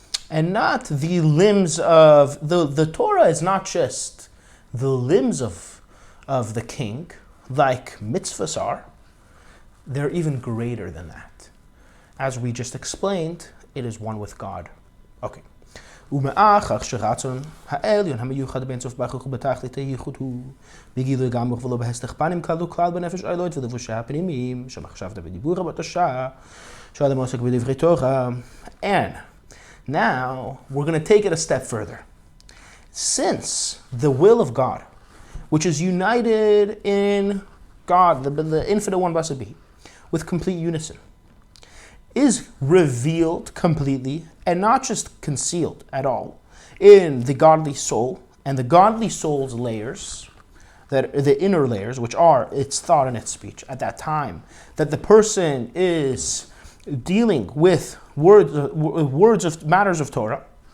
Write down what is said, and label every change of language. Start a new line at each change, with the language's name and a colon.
English: And not the limbs of, the Torah is not just the limbs of the king, like mitzvahs are. They're even greater than that. As we just explained, it is one with God. Okay.
Hebrew: ומאחר שרצון העליון המיוחד בין סוף ברוך הוא בתכלית הייחוד הוא בגילוי גמור ולא בהסתך פנים כלו כלל בנפש אלוהית ולבושי הפנימיים שמחשבת בדיבור בתורה שאדם עוסק בדברי תורה.
English: And now we're going to take it a step further. Since the will of God, which is united in God, the infinite one blessed be, with complete unison, is revealed completely and not just concealed at all in the godly soul, and the godly soul's layers, that the inner layers, which are its thought and its speech at that time, that the person is dealing with words of matters of Torah.